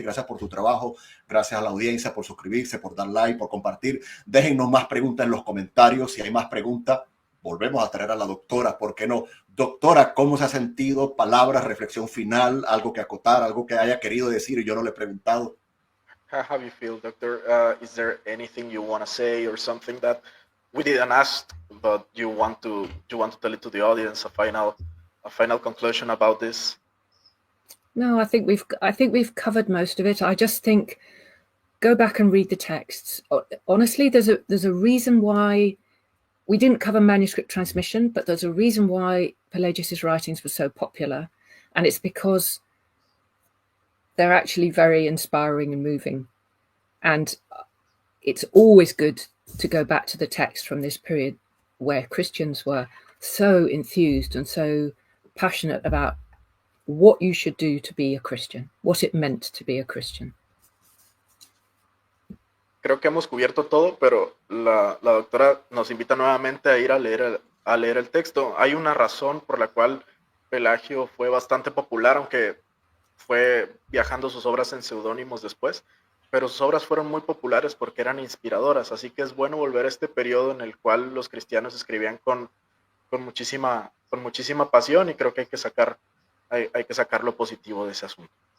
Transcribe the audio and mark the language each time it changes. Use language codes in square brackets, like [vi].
[es] Y gracias por tu trabajo, gracias a la audiencia por suscribirse, por dar like, por compartir. Déjennos más preguntas en los comentarios. Si hay más preguntas, volvemos a traer a la doctora, ¿por qué no? Doctora, ¿cómo se ha sentido? Palabras, reflexión final, algo que acotar, algo que haya querido decir y yo no le he preguntado. [en] How you feel, Doctor? Is there anything you want to say or something that we didn't ask, but you want to tell it to the audience? A final conclusion about this? No, I think we've covered most of it. I just think go back and read the texts. Honestly, there's a reason why we didn't cover manuscript transmission, but there's a reason why Pelagius's writings were so popular, and it's because they're actually very inspiring and moving. And it's always good to go back to the text from this period where Christians were so enthused and so passionate about what you should do to be a Christian, what it meant to be a Christian. [es] Creo que hemos cubierto todo, pero la doctora nos invita nuevamente a ir a leer el texto. Hay una razón por la cual Pelagio fue bastante popular, aunque fue viajando sus obras en seudónimos después, pero sus obras fueron muy populares porque eran inspiradoras, así que es bueno volver a este periodo en el cual los cristianos escribían con muchísima pasión, y creo que hay que sacar lo positivo de ese asunto.